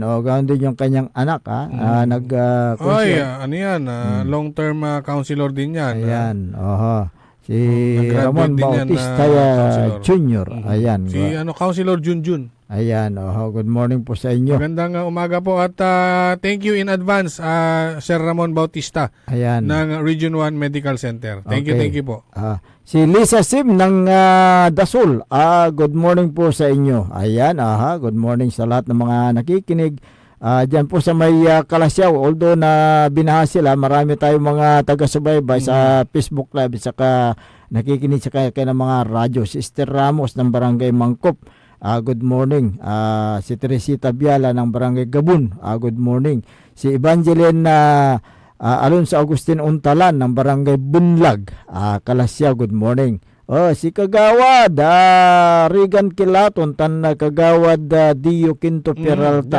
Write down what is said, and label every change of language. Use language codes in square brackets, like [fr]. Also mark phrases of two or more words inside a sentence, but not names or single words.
[tl] O, ganoon din yung kanyang anak ha. Ano yan? [en] Long-term councilor [tl] din yan. Ayan. Oho. Si Nag-graduate Ramon din yan, Bautista councilor. Jr. Ayan. Si Councilor Junjun. Ayan. Oho. [en] Good morning [tl] po sa inyo. Magandang umaga po at [en] thank you in advance [tl] Sir Ramon Bautista Ayan. ng Region 1 Medical Center. [en] Thank you [tl] po. Si Lisa Sim ng Dasol. [en] Good morning [tl] po sa inyo. Ayan, [en] good morning [tl] sa lahat ng mga nakikinig. Diyan po sa may Kalasyaw, although na binaha sila, marami tayong mga taga-subaybay sa Facebook Live saka nakikinig sa kaya ng mga radyo. Si Esther Ramos ng Barangay Mangkop. [en] Good morning. [tl] Si Teresita Biala ng Barangay Gabun. [en] Good morning. [tl] Si Evangeline Alonso Agustin Untalan ng Barangay Bunlag, Kalasyaw, [en] good morning. [tl] Si Kagawad, Regan Kilaton, Kagawad Dio Quinto Peralta.